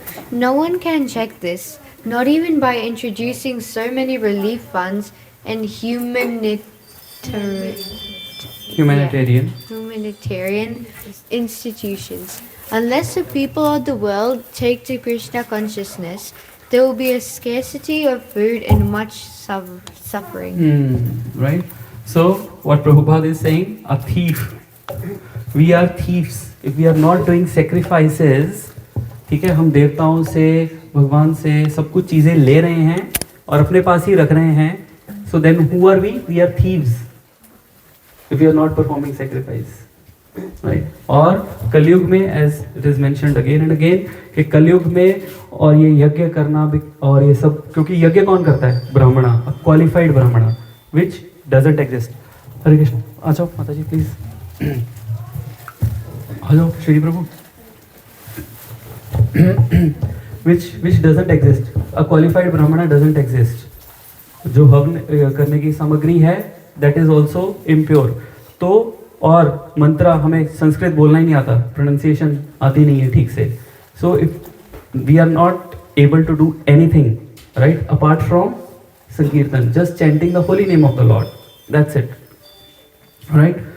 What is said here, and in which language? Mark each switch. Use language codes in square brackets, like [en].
[en] No one can check this, not even by introducing so many relief funds and humanitarian institutions. Unless the people of the world take to Krishna consciousness, there will be a scarcity of food and much suffering. Right? So, what Prabhupada is saying, a thief. We are thieves. If we are not doing sacrifices, [hi] ठीक है, हम देवताओं से, भगवान से सब कुछ चीज़ें ले रहे हैं और अपने पास ही रख रहे हैं. [en] So then who are we? We are thieves. If we are not performing sacrifice. Right? [hi] और कलयुग में, [en] as it is mentioned again and again, [hi] कि कलयुग में और ये यज्ञ करना भी और ये सब, क्योंकि यज्ञ कौन करता है? [en] Brahmana, qualified brahmana, which doesn't exist. [hi] हरे कृष्ण, आ जाओ माता जी प्लीज, आ जाओ श्री प्रभु. [en] which doesn't exist. A qualified brahmana doesn't exist. [hi] जो हवन करने की सामग्री है, [en] that is also impure. [hi] तो और मंत्रा, हमें संस्कृत बोलना ही नहीं आता, प्रोनाउंसिएशन आती नहीं है ठीक से. [en] So if we are not able to do anything, right, apart from sankirtan, just chanting the holy name of the Lord, that's it, right.